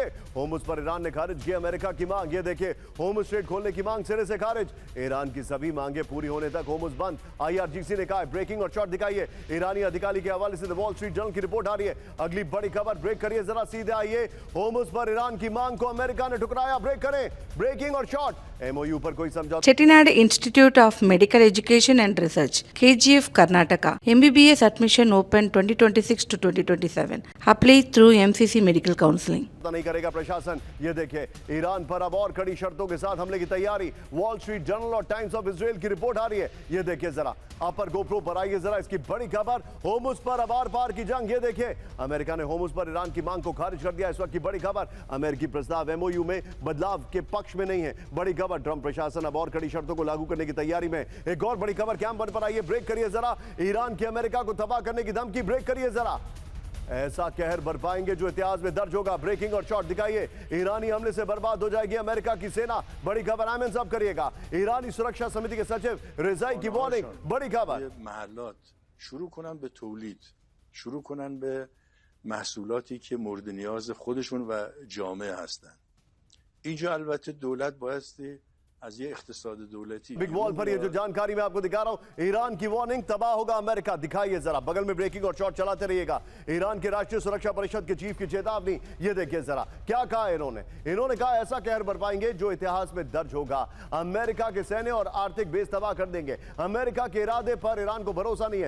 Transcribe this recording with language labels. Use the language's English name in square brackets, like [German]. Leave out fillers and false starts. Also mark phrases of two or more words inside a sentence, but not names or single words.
[Hindi] होर्मुज़ पर ईरान ने खारिज किया अमेरिका की मांग। ये देखिए, होर्मुज़ स्ट्रेट खोलने की मांग सिरे से खारिज। ईरान की सभी मांगे पूरी होने तक होर्मुज़ बंद, आईआरजीसी ने कहा। ब्रेकिंग और शॉट दिखाइए। ईरानी अधिकारी के हवाले से द वॉल स्ट्रीट जर्नल की रिपोर्ट आ रही है। अगली बड़ी खबर, ब्रेक करिए जरा, सीधे आइए। होर्मुज़ पर ईरान की मांग को अमेरिका ने ठुकराया, ब्रेक करें। ब्रेकिंग और शॉट। एमओयू पर कोई समझौता। [English] Chettinad Institute of Medical Education and Research, KGF, Karnataka. MBBS admission open 2026 to 2027. Apply through MCC Medical Counseling. [Hindi] नहीं करेगा प्रशासन। ये देखिए, ईरान पर अब और कड़ी शर्तों के साथ हमले की तैयारी। वॉल स्ट्रीट जर्नल और टाइम्स ऑफ इजराइल की रिपोर्ट आ रही है। ये देखिए जरा, अपर गोप्रो पर आइए जरा, इसकी बड़ी खबर। होर्मुज़ पर अब आर पार की जंग। ये देखिए, अमेरिका ने होर्मुज़ पर ईरान की मांग को खारिज कर दिया। इस वक्त की बड़ी खबर, अमेरिकी प्रस्ताव एमओयू में बदलाव के पक्ष में नहीं है। बड़ी खबर, ट्रंप प्रशासन अब और कड़ी शर्तों को लागू करने की तैयारी में। एक और बड़ी खबर, [English] camp one [Hindi] पर आइए, ब्रेक करिए जरा। ईरान की अमेरिका को तबाह करने की धमकी, ब्रेक करिए जरा। ऐसा कहर बरपाएंगे जो इतिहास में दर्ज होगा। ब्रेकिंग और शॉट दिखाइए। ईरानी हमले से बर्बाद हो जाएगी अमेरिका की सेना। बड़ी खबर, आमिन साहब करिएगा। ईरानी सुरक्षा समिति के सचिव रिजाई की वार्निंग, बड़ी खबर। [Persian] محلات شروع کنن به تولید، شروع کنن به محصولاتی که مورد نیاز خودشون و جامعه هستن. اینجا البته دولت بایستی از یه اقتصاد دولتی [English] big wall [Hindi] पर ये जो जानकारी मैं आपको दिखा रहा हूं, ईरान की वार्निंग, तबाह होगा अमेरिका। दिखाइए जरा, बगल में ब्रेकिंग और शॉट चलाते रहिएगा। ईरान के राष्ट्रीय सुरक्षा परिषद के चीफ की चेतावनी। ये देखिए जरा, क्या कहा इन्होंने कहा ऐसा कहर बरपाएंगे जो इतिहास में दर्ज होगा। अमेरिका के सैन्य और आर्थिक बेस तबाह कर देंगे। अमेरिका के इरादे पर ईरान को भरोसा नहीं है।